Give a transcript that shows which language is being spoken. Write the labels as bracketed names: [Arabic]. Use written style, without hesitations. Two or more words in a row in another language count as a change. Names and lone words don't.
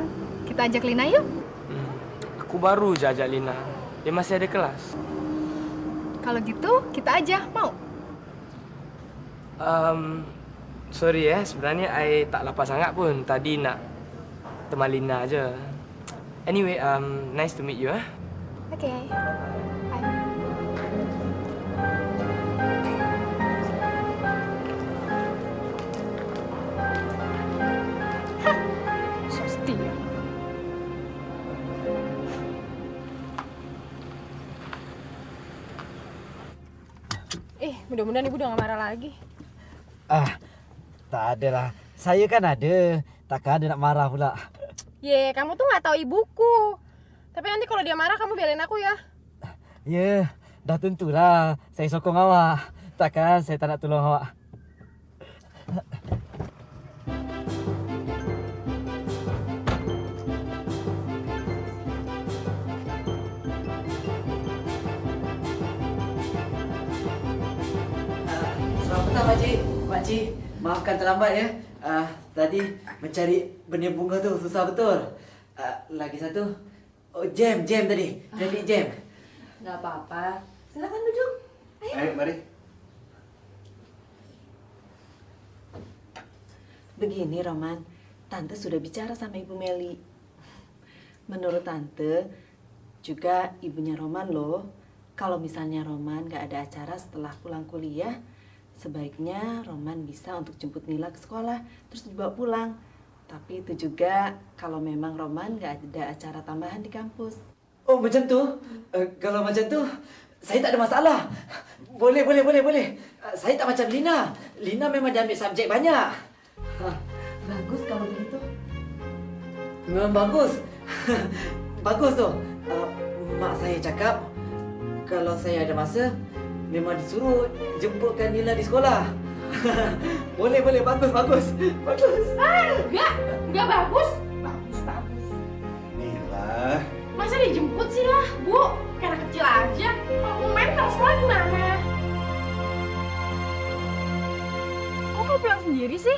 [Indonesian] Kita ajak Lina yuk. [Malay] Aku baru je ajak Lina. Dia masih ada kelas. [Indonesian] Kalau gitu, kita aja, mau? [Malay] Sorry ya, sebenarnya I tak lapar sangat pun. Tadi nak teman Lina aja. [English] Anyway, nice to meet you. [Indonesian] Oke. Mudah-mudahan ibu udah gak marah lagi. [Malay] Tak ada lah. Saya kan ada. Takkan ada nak marah pula. [Indonesian] Ye, kamu tuh gak tahu ibuku. Tapi nanti kalau dia marah kamu belain aku ya. [Malay] Ya, dah tentulah. Saya sokong awak. Takkan saya tak nak tolong awak. Selamat petang, Pakcik. Pakcik, maafkan terlambat ya. Tadi mencari benih bunga tu susah betul. Lagi satu, jam tadi. [English] Traffic jam. [Indonesian] Nggak apa-apa. Silakan duduk. Ayo, mari. Begini Roman, Tante sudah bicara sama Ibu Meli. Menurut Tante, juga ibunya Roman loh, kalau misalnya Roman nggak ada acara setelah pulang kuliah, sebaiknya Roman bisa untuk jemput Nila ke sekolah, terus dibawa pulang. Tapi itu juga kalau memang Roman nggak ada acara tambahan di kampus. Oh, [Malay] macam tu? Kalau macam tu, saya tak ada masalah. Boleh. Saya tak macam Lina. Lina memang dia ambil subjek banyak. [Indonesian] Bagus kalau begitu. [Malay] Memang bagus. Bagus tu. Mak saya cakap, kalau saya ada masa, memang disuruh jemputkan Nila di sekolah. Boleh, bagus. [Indonesian] Enggak bagus. Bagus. Nila. Masa dijemput sih lah, Bu? Kayak anak kecil aja. Kalau mau main pulang sekolah gimana? Kok kamu pulang sendiri sih?